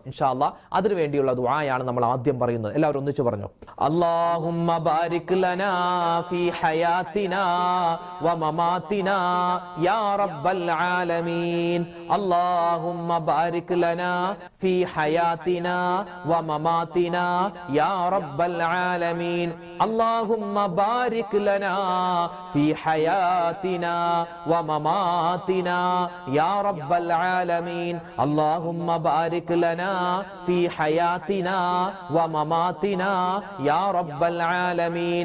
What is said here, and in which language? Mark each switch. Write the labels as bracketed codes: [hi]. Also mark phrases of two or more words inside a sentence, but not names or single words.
[ar] إن شاء الله [ml] അതിനു വേണ്ടിയുള്ള ദുആയാണ് നമ്മൾ ആദ്യം പറയുന്നത്. എല്ലാവരും ഒന്നിച്ചു പറഞ്ഞു. [ar] اللهم بارك لنا في حياتنا و مماتنا يا رب العالمين. اللهم بارك لنا في حياتنا ومماتنا يا رب العالمين. اللهم بارك لنا في حياتنا ومماتنا يا رب العالمين. اللهم بارك لنا في حياتنا ومماتنا يا رب العالمين.